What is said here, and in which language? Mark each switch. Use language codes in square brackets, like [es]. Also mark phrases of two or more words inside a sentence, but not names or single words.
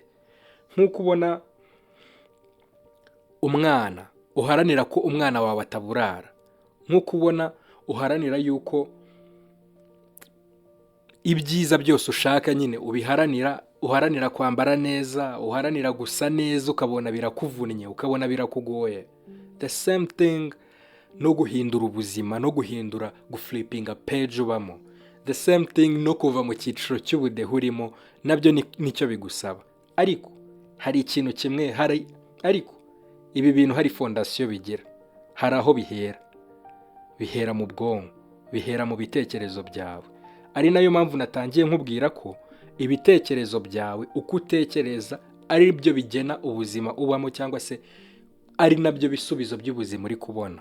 [rw] Nk'uko ubona umwana uharanira ko umwana wawe ataburara, nk'uko ubona uharanira yuko ibyiza byose ushaka nyine ubiharanira, uharanira kwambara neza, uharanira gusa neza, ukabona birakuvunnye, ukabona birakugoye. [en] The same thing [rw] no guhindura ubuzima, no guhindura guflipinga page ubamo. [en] The same thing [rw] no kuva mu cyiciro cy'ubudehe urimo, nabyo nicyo bigusaba. Ariko hari ikintu kimwe, ariko ibi bintu hari fondasiyo bigira, hari aho bihera mu bwonko, bihera mu bitekerezo byawe. Ari nayo mpamvu natangiye nkubwira ko ibitekerezo byawe, uko utekereza, ari byo bigena ubuzima ubamo, cyangwa se ari nabyo bisubizo by'ubuzima uri kubona.